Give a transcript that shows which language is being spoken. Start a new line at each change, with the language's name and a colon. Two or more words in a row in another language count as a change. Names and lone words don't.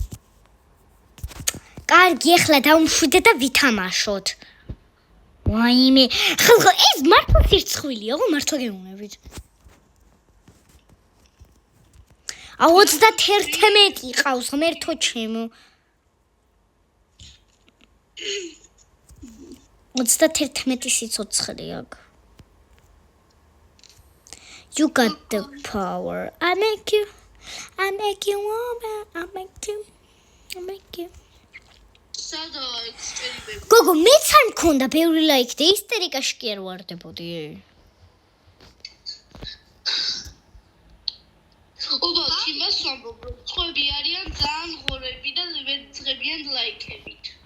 Georgian: კარგი ახლა დავუმშვიდე და ვითამაშოთ ვაიმე ხალხო ეს მართლა სირცხვილია ხო მართლა გეუბნებით აუ 31 ყავს ღმერთო ჩემო 31 სიცოცხლე აქვს
English: You got the power I make you woman I make you
Georgian: სადაა ექსპერიმენტი? გოგო მეც არ მქონდა ბევრი ლაიქი და ისტერიკაში კი არ ვარდებოდი ობა იმას ვამბობ რომ ხვები არიან ძალიან ღორები და ვერ ძღებიან ლაიქებით.